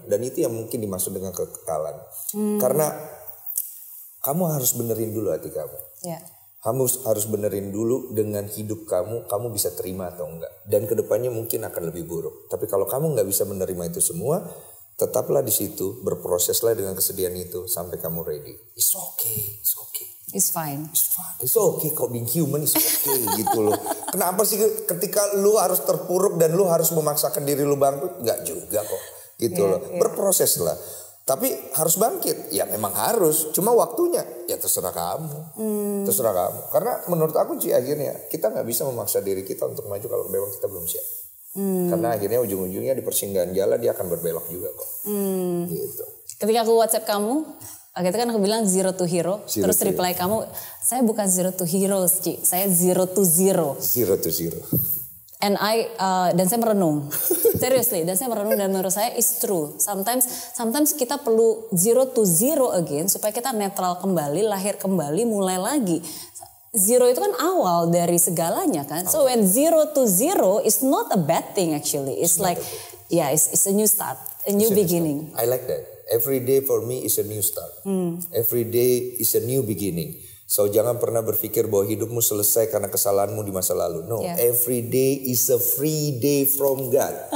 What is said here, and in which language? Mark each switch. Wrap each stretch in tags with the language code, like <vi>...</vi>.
<id>Dan itu yang mungkin dimaksud dengan kekekalan. Karena kamu harus benerin dulu hati kamu. Kamu harus benerin dulu dengan hidup kamu bisa terima atau enggak. Dan kedepannya mungkin akan lebih buruk. Tapi kalau kamu nggak bisa menerima itu semua, tetaplah di situ, berproseslah dengan kesedihan itu sampai kamu ready.</id> <en>It's okay, it's okay. It's fine. It's fine. It's okay,</en> <id>kok</id> <en>being human is okay</en> <id>gitu loh. Kenapa sih ketika lu harus terpuruk dan lu harus memaksakan diri lu bangkit? Nggak juga kok gitu loh. Berproses lah. Tapi harus bangkit, ya memang harus. Cuma waktunya, ya terserah kamu. Terserah kamu. Karena menurut aku sih akhirnya kita nggak bisa memaksa diri kita untuk maju kalau memang kita belum siap. Karena akhirnya ujung-ujungnya di persinggahan jalan dia akan berbelok juga kok. Gitu. Ketika aku WhatsApp kamu, gitu kan aku bilang</id> <en>zero to hero.</en> <id>Terus reply kamu, saya bukan</id> <en>zero to heroes,</en> <id>Ci. Saya</id> <en>zero to zero. Zero to zero.</en> <id>And dan saya merenung, seriously, dan saya merenung dan menurut saya</id> <en>it's true.</en> <id>Sometimes kita perlu</id> <en>zero to zero again</en> <id>supaya kita netral kembali, lahir kembali, mulai lagi. Zero itu kan awal dari segalanya kan.</id> <en>So when zero to zero is not a bad thing actually. It's like, it's a new start, a new beginning. I like that. Every day for me is a new start. Every day is a new beginning.</en> <id>So jangan pernah berpikir bahwa hidupmu selesai karena kesalahanmu di masa lalu.</id> <en>No, every day is a free day from God.</en>